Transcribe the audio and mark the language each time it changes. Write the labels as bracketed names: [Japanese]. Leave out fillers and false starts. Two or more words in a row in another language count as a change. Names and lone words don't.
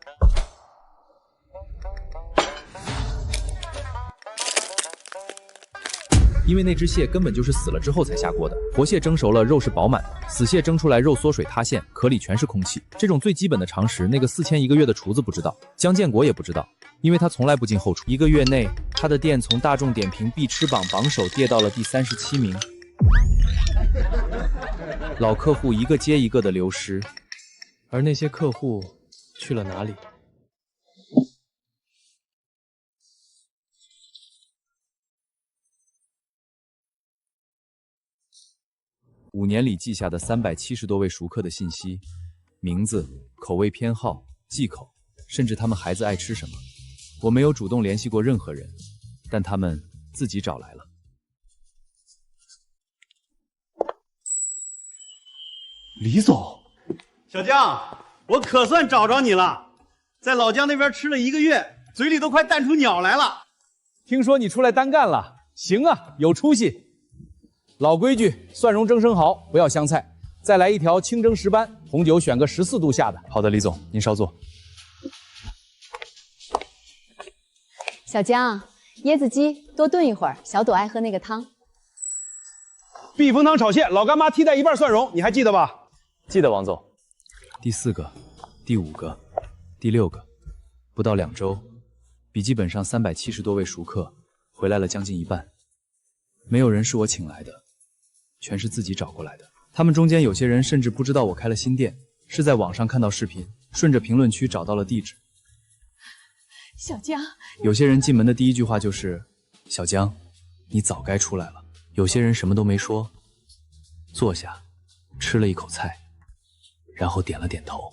[Chinese] 因為那隻蟹根本就是死了之後才下鍋的，活蟹蒸熟了肉是飽滿的，死蟹蒸出來肉縮水塌陷，殼裡全是空氣。這種最基本的常識，那個4000一個月的廚子不知道，江建國也不知道，因為他從來不進後廚。1個月內，他的店從大眾點評必吃榜榜首跌到了第37名，老客戶一個接一個的流失，而那些客戶去了哪裡？5年裡記下的370多位熟客的信息，名字、口味偏好、忌口，甚至他們孩子愛吃什麼，我沒有主動聯繫過任何人，但他們自己找來了。李總，小江，我可算找着你了，在老姜那邊吃了 1個月，嘴裡都快淡出鳥來了。聽說你出來單幹了，行啊，有出息。老規矩，蒜蓉蒸生蠔，不要香菜，再來一條清蒸石斑，紅酒選個14度下的。好的，李總，您稍坐。小江，椰子雞多燉一會兒，小朵愛喝那個湯。避風塘炒蟹，老乾媽替代1半蒜蓉，你還記得吧？記得，王總。第4個、第5個、第6個，不到2周，筆記本上370多位熟客回來了將近1半，沒有人是我請來的。全是自己找過來的，他們中間有些人甚至不知道我開了新店，是在網上看到視頻，順着評論區找到了地址。小江，有些人進門的第一句話就是：“小江，你早該出來了。” 有些人什麼都沒說，坐下，吃了一口菜，然後點了點頭。